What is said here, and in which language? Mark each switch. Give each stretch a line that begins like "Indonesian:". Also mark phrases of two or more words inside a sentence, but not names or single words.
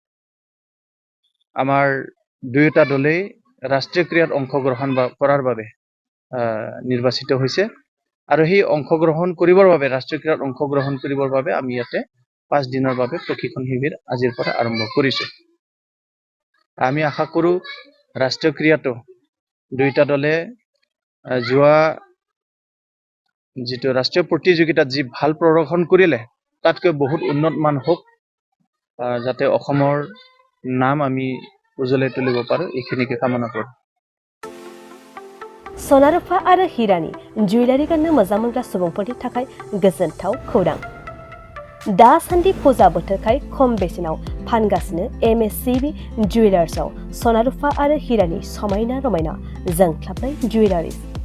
Assamese: আমাৰ দুয়োটা দলেই ৰাষ্ট্ৰীয় ক্ৰীড়াত অংশগ্ৰহণ কৰাৰ বাবে নিৰ্বাচিত হৈছে আৰু সেই অংশগ্ৰহণ কৰিবৰ বাবে ৰাষ্ট্ৰীয় ক্ৰীড়াত অংশগ্ৰহণ কৰিবৰ বাবে আমি ইয়াতে 5 দিনৰ বাবে প্ৰশিক্ষণ শিবিৰ আজিৰ পৰা আৰম্ভ কৰিছো আমি আশা কৰো ৰাষ্ট্ৰীয় ক্ৰীড়াটো দুইটা দলে যোৱা যিটো ৰাষ্ট্ৰীয় প্ৰতিযোগিতাত যি ভাল প্ৰদৰ্শন কৰিলে তাতকৈ বহুত উন্নত মান হোক যাতে অসমৰ নাম আমি উজ্বলাই তুলিব পাৰো এইখিনিকে কামনা কৰো
Bodo: सनारुफा आरो हिरानि जुवेलारि गाननो मोजां मोनग्रा सुबुंफोरनि थाखाय गोजोनथाव खौरां दासान्दि फुजा बोथोरखाय खम बेसेनाव फानगासिनो MSCB जुवेलार्सआव सनारुफा आरो हिरानि समायना रमायना जोंख्लाबनाय जुवेलारिज